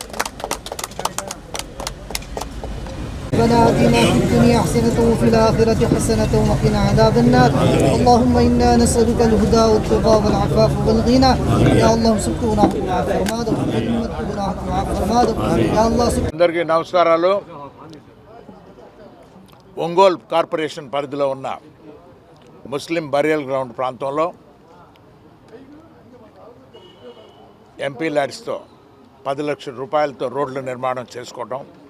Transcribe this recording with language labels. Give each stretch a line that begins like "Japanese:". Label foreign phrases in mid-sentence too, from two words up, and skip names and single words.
Arabic: ربنا آتنا في الدنيا حسنة وفي الآخرة حسنة وقنا عذاب النار اللهم إنا نسألك الهدى والتقى والعفاف والغنى يا الله سبحانه يا الله
Telugu: అందరికీ నమస్కారాలు. ఒంగోలు కార్పొరేషన్ పరిధిలో ఉన్న ముస్లిం
English: burial ground
Telugu: ప్రాంతంలో ఎంపీ ల్యాడ్స్తో 10 లక్షల రూపాయలతో రోడ్ల నిర్మాణం చేసుకోవడం